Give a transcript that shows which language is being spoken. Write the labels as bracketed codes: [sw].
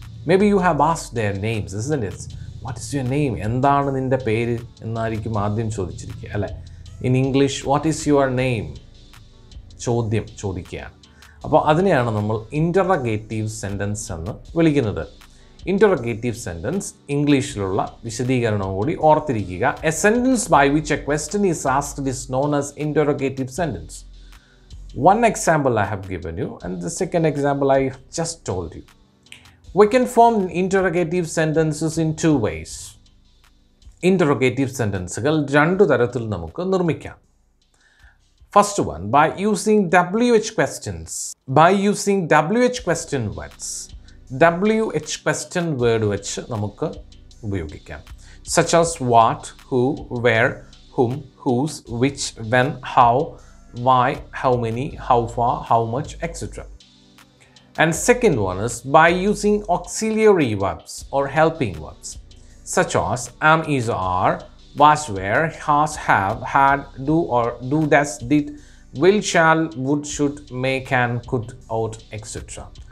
[en] Maybe you have asked their names, isn't it? What is your name? [ml] എന്താണ് നിന്റെ പേര് എന്നായിരിക്കും ആദ്യം ചോദിച്ചിരിക്കുക, അല്ലേ? [en] In English, what is your name? [ml] ചോദ്യം ചോദിക്കുകയാണ്. അപ്പോൾ അതിനെയാണ് നമ്മൾ ഇൻ്ററഗേറ്റീവ് സെൻറ്റൻസ് എന്ന് വിളിക്കുന്നത്. ഇൻ്ററഗേറ്റീവ് സെൻറ്റൻസ് ഇംഗ്ലീഷിലുള്ള വിശദീകരണം കൂടി ഓർത്തിരിക്കുക. [en] A sentence by which a question is asked is known as interrogative sentence. One example I have given you, and the second example I just told you. We can form interrogative sentences in 2 ways. [ml] Interrogative sentences രണ്ടു തരത്തിൽ നമുക്ക് നിർമ്മിക്കാം. [en] First one, by using WH questions. By using WH question words. [ml] WH question word വെച്ച് നമുക്ക് ഉപയോഗിക്കാം. [en] Such as what, who, where, whom, whose, which, when, how, why, how many, how far, how much, etc. And second one is by using auxiliary verbs or helping verbs, such as am, is, are, was, were, has, have, had, do, or do, does, did, will, shall, would, should, may, can, could, ought, etc.